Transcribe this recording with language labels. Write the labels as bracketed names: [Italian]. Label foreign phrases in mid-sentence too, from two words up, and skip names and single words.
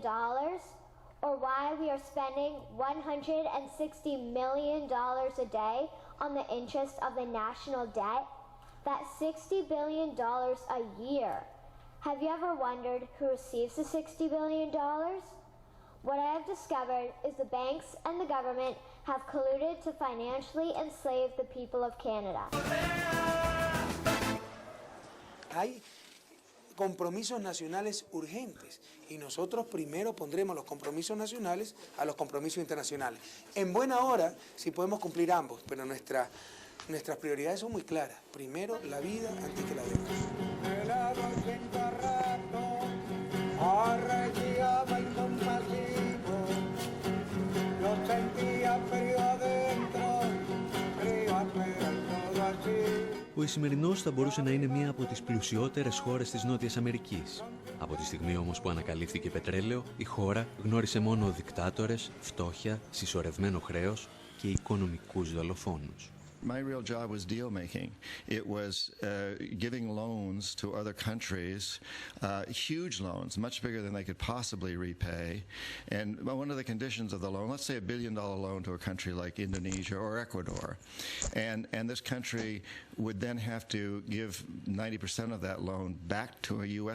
[English] Or why we are spending $160 million a day on the interest of the national debt? That's $60 billion a year. Have you ever wondered who receives the $60 billion? What I have discovered is the banks and the government have colluded to financially enslave the people of Canada. [Spanish] Hay compromisos nacionales urgentes y nosotros primero pondremos los compromisos nacionales a los compromisos internacionales. En buena hora, si podemos cumplir ambos, pero nuestras prioridades son muy claras. Primero, la vida antes que la deuda. [Greek] Ο Ισημερινός θα μπορούσε να είναι μία από τις πλουσιότερες χώρες της Νότιας Αμερικής. Από τη στιγμή όμως που ανακαλύφθηκε πετρέλαιο, η χώρα γνώρισε μόνο δικτάτορες, φτώχεια, συσσωρευμένο χρέος και οικονομικούς δολοφόνους. [English] My real job was deal making. It was giving loans to other countries, huge loans, much bigger than they could possibly repay. And one of the conditions of the loan, let's say $1 billion loan to a country like Indonesia or Ecuador, and this country would then have to give 90% of that loan back to a U.S.